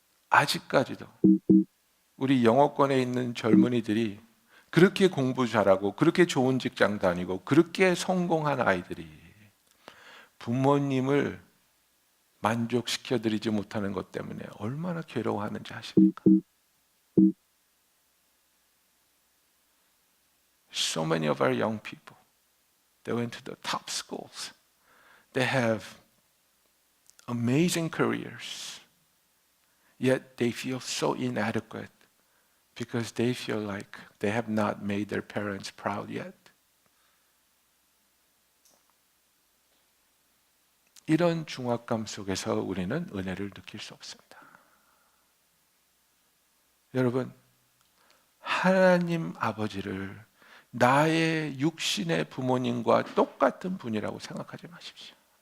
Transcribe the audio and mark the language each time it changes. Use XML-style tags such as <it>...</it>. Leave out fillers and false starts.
<ko>아직까지도 우리 영어권에 있는 젊은이들이 그렇게 공부 잘하고 그렇게 좋은 직장 다니고 그렇게 성공한 아이들이 부모님을 만족시켜드리지 못하는 것 때문에 얼마나 괴로워하는지 아십니까?</ko> <en>So many of our young people, they went to the top schools. They have amazing careers. Yet they feel so inadequate because they feel like they have not made their parents proud yet.</en> <ko>이런 중압감 속에서 우리는 은혜를 느낄 수 없습니다. 여러분, 하나님 아버지를 나의 육신의 부모님과 똑같은 분이라고 생각하지 마십시오.</ko>